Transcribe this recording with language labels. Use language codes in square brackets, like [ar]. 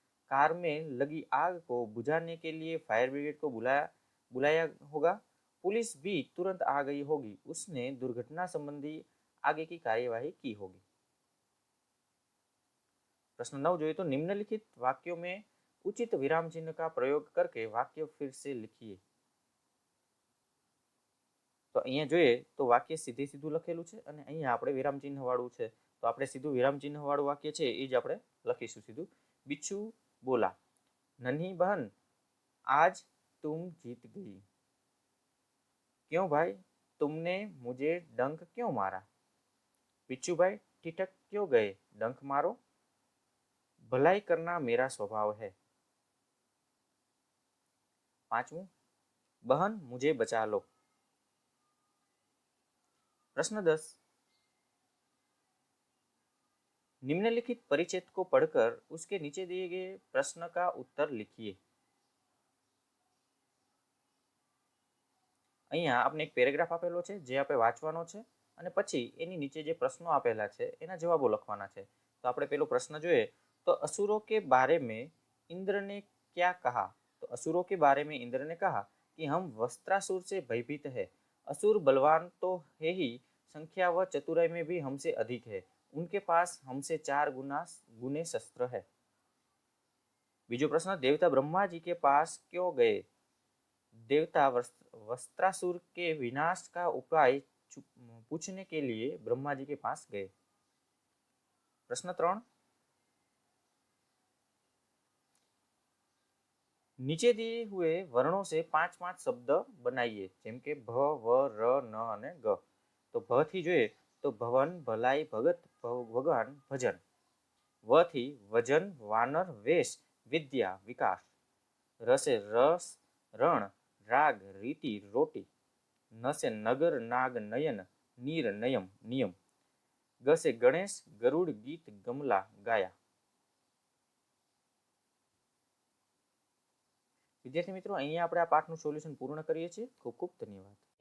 [hi] Car में लगी आग को बुझाने के लिए फायर ब्रिगेड को बुलाया बुलाया होगा। पुलिस भी तुरंत आ गई होगी, उसने दुर्घटना संबंधी आगे की कार्यवाही की होगी। प्रश्न 9 [gu] જોઈએ [hi] तो निम्नलिखित वाक्यों में उचित विराम चिन्ह का प्रयोग करके वाक्य फिर से लिखिए। [gu] तो અહીંયા જોઈએ તો વાક્ય સીધે સીધું લખેલું છે અને અહીંયા આપણે વિરામ ચિહ્ન વાળું છે, તો આપણે સીધું વિરામ ચિહ્ન વાળું વાક્ય છે એ જ આપણે લખીશું સીધું। [hi] बिच्छू बोला, नन्ही बहन आज तुम जीत गई। क्यों भाई, तुमने मुझे डंक क्यों मारा? बिच्छू भाई ठिठक क्यों गए, डंक मारो। भलाई करना मेरा स्वभाव है। पांचवं, बहन मुझे बचा लो। प्रश्न 10, निम्नलिखित परिच्छेद को पढ़कर उसके नीचे दिए गए प्रश्न का उत्तर लिखिए। [gu] અહીંયા આપણે એક પેરેગ્રાફ આપેલો છે જે આપણે વાંચવાનો છે અને પછી એની નીચે જે પ્રશ્નો આપેલા છે એના જવાબો લખવાના છે। તો આપણે પેલો પ્રશ્ન જોઈએ તો [hi] असुरों के बारे में इंद्र ने क्या कहा? तो असुरों के बारे में इंद्र ने कहा कि हम वस्त्रासुर से भयभीत है। असुर बलवान तो है ही, संख्या व चतुराई में भी हमसे अधिक है। उनके पास हमसे 4 गुने शस्त्र है। [gu] बीजो [hi] प्रश्न, देवता ब्रह्मा जी के पास क्यों गए? देवता वस्त्रासुर के विनाश का उपाय पूछने के लिए ब्रह्मा जी के पास गए। प्रश्न 3, नीचे दिए हुए वर्णों से 5-5 शब्द बनाइए, [gu] જેમ કે ભ, વ, ર, ન અને ગ। તો ભ થી જોઈએ તો ભવન, ભલાઈ, ભગત, ભગવાન, ભજન। વ થી વજન, વાનર, વેશ, વિદ્યા, વિકાસ। [hi] र से रस, रण, राग, रीति, रोटी। न से नगर, नाग, नयन, नीर, नयम, नियम। ग से गणेश, गरुड़, गीत, गमला, गाया। [gu] વિદ્યાર્થી મિત્રો, અહીંયા આપણે આ પાઠનું સોલ્યુશન પૂર્ણ કરીએ છીએ। ખૂબ ખૂબ ધન્યવાદ।